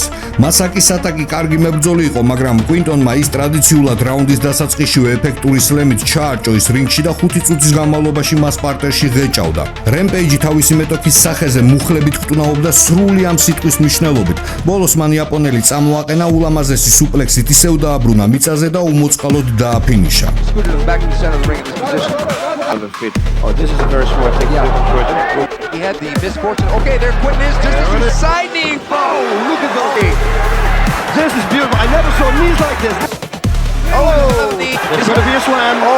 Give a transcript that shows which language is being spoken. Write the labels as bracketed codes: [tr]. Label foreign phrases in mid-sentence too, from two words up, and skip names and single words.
[ka] მასაკი სატაკი კარგი მებრძოლი იყო, მაგრამ კვინტონმა ის ტრადიციულად რაუნდის დასაწყისშივე ეფექტური სლემით ჩაარჭოის რინგში და 5 წუთის განმავლობაში მას პარტერში ღეჭავდა. რემპეიჯი თავისი მეტოქის სახეზე მუხლებით ხტუნაობდა სრული ამ სიტყვის მნიშვნელობით. ბოლოს მან იაპონელი წამოაყენა ულამაზესი სუპლექსით, ისევ დააბრუნა მიწაზე და უმოწყალოდ დააფინიშა. [en] Scooted him back to the center of the ring in this position. Oh, this is a very smart technique. He had the misfortune. Okay, there Quinton is just as he's side knee. Oh, look at those. This is beautiful. I never saw knees like this. It's going to be a slam.